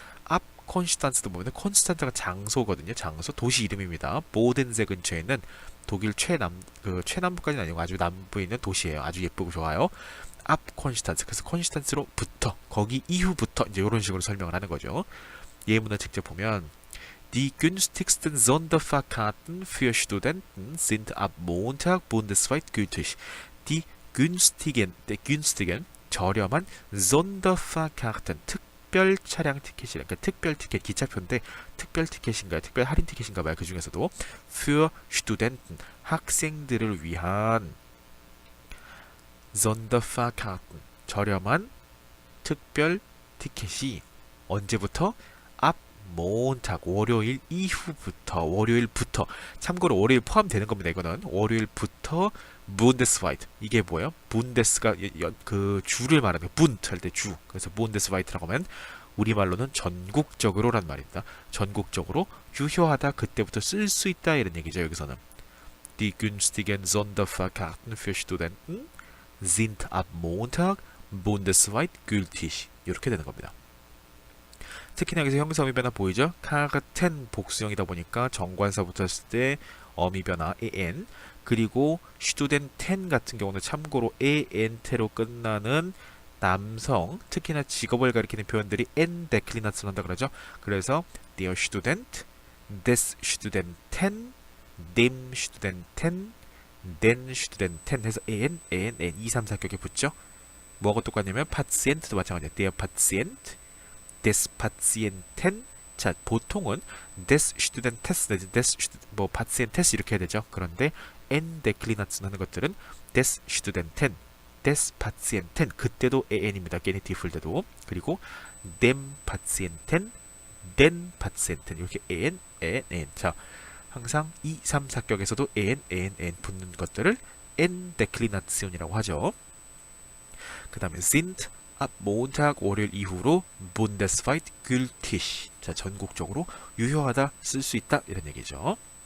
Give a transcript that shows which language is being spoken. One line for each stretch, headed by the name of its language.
Korean: 앞 콘스탄츠도 보면 콘스탄츠가 장소거든요. 장소, 도시 이름입니다. 보덴세 근처에 있는 독일 최남부까지는 아니고 아주 남부에 있는 도시예요. 아주 예쁘고 좋아요. 앞 콘스탄츠. 그래서 콘스탄츠로부터, 거기 이후부터 이제 이런 식으로 설명을 하는 거죠. 예문을 직접 보면
German: Die günstigsten Sonderfahrkarten für Studenten sind ab Montag bundesweit gültig. Die günstigen
Korean: 저렴한 Sonderfahrkarten 특별 차량 티켓이라 그러니까 특별 티켓 기차표인데 특별 티켓인가요? 특별 할인 티켓인가 봐요. 그 중에서도
German: für Studenten
Korean: 학생들을 위한 Sonderfahrkarten 저렴한 특별 티켓이 언제부터? 앞 몬탁 월요일 월요일부터 참고로 월요일 포함되는 겁니다. 이거는 월요일부터 문데스와이트 이게 뭐예요? 문데스가 그 주를 말하는 분트 할 때 주. 그래서 문데스와이트라고 하면 우리말로는 전국적으로란 말입니다. 전국적으로 유효하다 그때부터 쓸 수 있다 이런 얘기죠. 여기서는
German: Die günstigen Sonderfahrkarten für Studenten sind ab Montag bundesweit gültig
Korean: 이렇게 되는 겁니다. 특히나 여기서 형사 어미 변화 보이죠? 카르텐 복수형이다 보니까 정관사 붙었을 때 어미 변화 en 그리고 슈투덴텐 같은 경우는 참고로 en테로 끝나는 남성 특히나 직업을 가리키는 표현들이 en 데클리나츠로 한다 그러죠. 그래서
German: der Student, des Studenten, dem Studenten, den Studenten
Korean: 해서 en 2, 3, 4격에 붙죠. 뭐하고 똑같냐면 Patient도 마찬가지예요.
German: der Patient des Patienten
Korean: 자 보통은
German: des Studentes 내지 des Patientes
Korean: 이렇게 해야 되죠. 그런데 en declinatzen 하는 것들은
German: des Studenten, des Patienten
Korean: 그때도 en입니다. 게니티브일 때도 그리고
German: dem Patienten, den Patienten
Korean: 이렇게 en 자 항상 2, 3, 4격에서도 en 붙는 것들을 en declination이라고 하죠. 그 다음에
German: sind ab Montag
Korean: 월요일 이후로
German: bundesweit gültig
Korean: 자 전국적으로 유효하다 쓸 수 있다 이런 얘기죠.